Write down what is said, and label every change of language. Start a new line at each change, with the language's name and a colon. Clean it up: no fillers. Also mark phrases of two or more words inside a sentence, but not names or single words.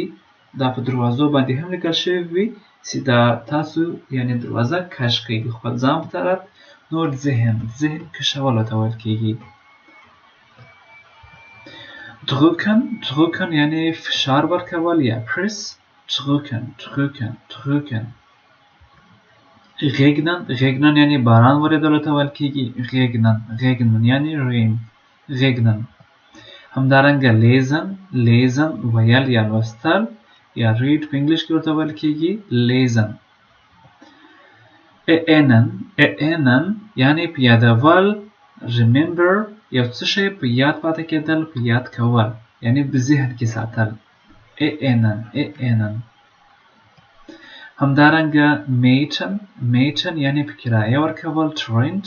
Pashto: دا په دروازو باندې هم لیکل شوی وي چې دا تاسو یعنی دروازه کش کوي د خپل ځان په طرف، نو ذهن کشولو ته ویل کېږي. drücken یعنی فشار ورکول یا press.
German: drücken. regnen
Pashto: یعنی باران ورېدلو ته ویل کېږي. regnen یعنی regnen. همدارنګه lesen ویل یا لوستل یا read په انګلیش کې ورته ویل کېږي lesen. erinnern یعنی په یادول. remember یو څه شی په یاد پاتې کېدل، په یاد کول یعنی په ذهن کې ساتل. erinnern. همدارنګه mieten یعنی په کرایه ورکول. rent.